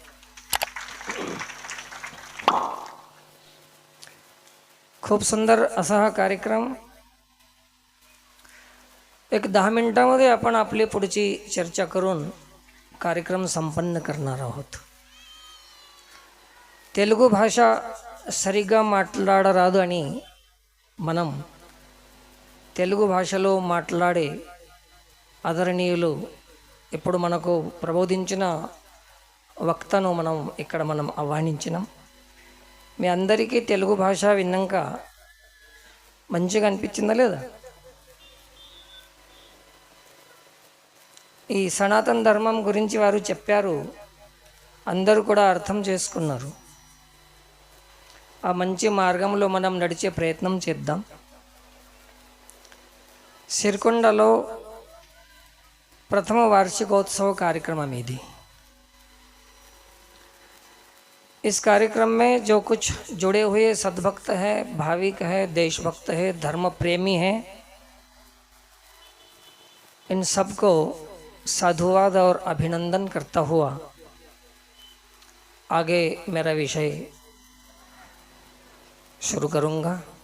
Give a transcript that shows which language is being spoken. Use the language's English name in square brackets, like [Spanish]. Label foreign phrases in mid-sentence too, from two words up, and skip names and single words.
[Marathi] खूप सुंदर असा हा कार्यक्रम. एक 10 मिनिटांमध्ये आपण आपली पुढची चर्चा करून कार्यक्रम संपन्न करणार आहोत. [Telugu] తెలుగు భాష సరిగా మాట్లాడరాదు మనం తెలుగు భాషలో మాట్లాడే ఆదరణీయులు ఇప్పుడు మనకు ప్రబోధించిన వక్తను మనం ఆహ్వానించినాం. మీ అందరికీ తెలుగు భాష విన్నాక మంచిగా అనిపించిందా లేదా? ఈ సనాతన ధర్మం గురించి వారు చెప్పారు, అందరూ కూడా అర్థం చేసుకున్నారు. ఆ మంచి మార్గంలో మనం నడిచే ప్రయత్నం చేద్దాం. సిరికొండలో [Marathi] प्रथम वार्षिकोत्सव कार्यक्रम [Telugu] ఇది. [Hindi] इस कार्यक्रम में जो कुछ जुड़े हुए सद्भक्त हैं, भाविक हैं, देशभक्त हैं, धर्म प्रेमी हैं, इन सबको साधुवाद और अभिनंदन करता हुआ आगे मेरा विषय शुरू करूँगा.